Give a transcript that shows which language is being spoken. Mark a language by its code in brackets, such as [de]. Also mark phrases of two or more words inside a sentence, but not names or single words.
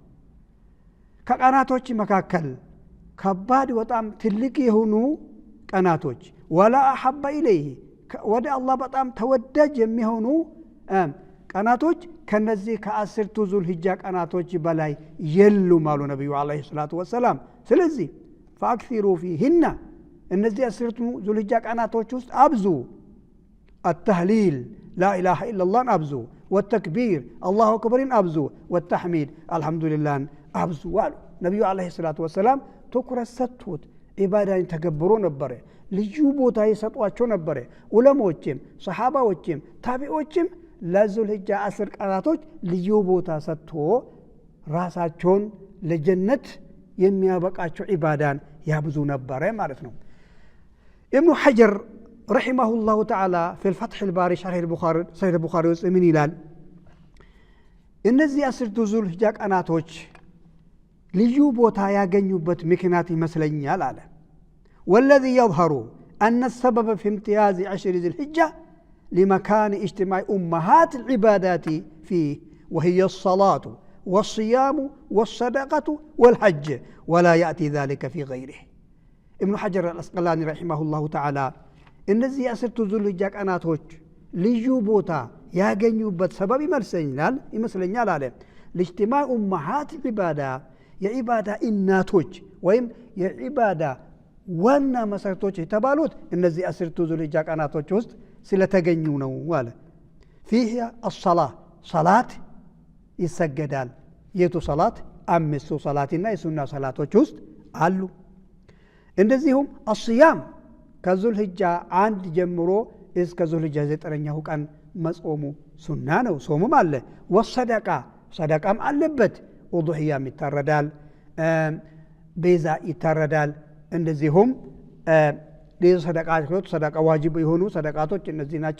[am] ከቀናቶች መካከል ከባድ በጣም ትልቅ የሆኑ ቀናቶች [ar] ولا احب اليه [am] ወደ አላህ በጣም ተወዳጅ የሚሆኑ ቀናቶች ከነዚህ ከ10ቱ ዙልሂጃ ቀናቶች በላይ የሉም አሉ ነብዩ [ar] عليه الصلاة والسلام [am] ስለዚህ [ar] فاكثروا فيهن [am] እነዚህ 10ቱ ዙልሂጃ ቀናቶች ውስጥ አብዙ [ar] التهليل لا اله الا الله [am] አብዙ [ar] والتكبير الله اكبر [am] አብዙ [ar] والتحميد الحمد لله [am] አብዙ አሉ ነብዩ [ar] عليه الصلاة [am] ወሰለም ትኩረት ሰጥተውት ኢባዳን ተገብሩ ነበር ልዩ ቦታ ይሰጧቸው ነበር ዑለሞችም ሱሐባዎችም ታቢዖችም ለዙልሂጃ 10 ቀናቶች ልዩ ቦታ ሰጥቶ ራሳቸውን ለጀነት የሚያበቃቸው ኢባዳን ያብዙ ነበር ማለት ነው [ar] ابن حجر رحمه الله تعالى في الفتح الباري شرح البخاري صحيح البخاري ومن [am] ይላል እነዚህ 10 ዙልሂጃ ቀናቶች ልዩ ቦታ ያገኙበት ምክንያት ይመስለኛል አለ [ar] والذي يظهر أن السبب في امتياز 10 ذي الحجة لمكان اجتماع أمهات العبادات فيه وهي الصلاة والصيام والصدقة والحج ولا يأتي ذلك في غيره ابن حجر الأسقلاني رحمه الله تعالى [am] እነዚህ 10 ዙልሂጃ ቀናቶች ልዩ ቦታ ያገኙበት ሰበብ ይመስለኛል አለ [ar] لاجتماع أمهات العبادة [am] የኢባዳ እናቶች ወይም የኢባዳ ዋና መሰረቶች የተባሉት እነዚህ 10ቱ ዙልሂጃ ቀናቶች ውስጥ ስለተገኙ ነው አለ [ar] فيها الصلاة [am] صلاة ይሰገዳል የቱ ሰላት 5 ሰላትና የሱና ሰላቶች ውስጥ አሉ እንደዚሁም الصيام ከዙልሂጃ 1 ጀምሮ እስከ ዙልሂጃ 9ኛው ቀን መጾሙ ሱና ነው ጾሙም አለ ወሰደቃ ሰደቃም አለበት وضحيام ይታረዳል ቤዛ ይታረዳል እንደዚሁም ለሰደቃቶች ሰደቃ ዋጅብ የሆኑ ሰደቃቶች እነዚህ ናቸው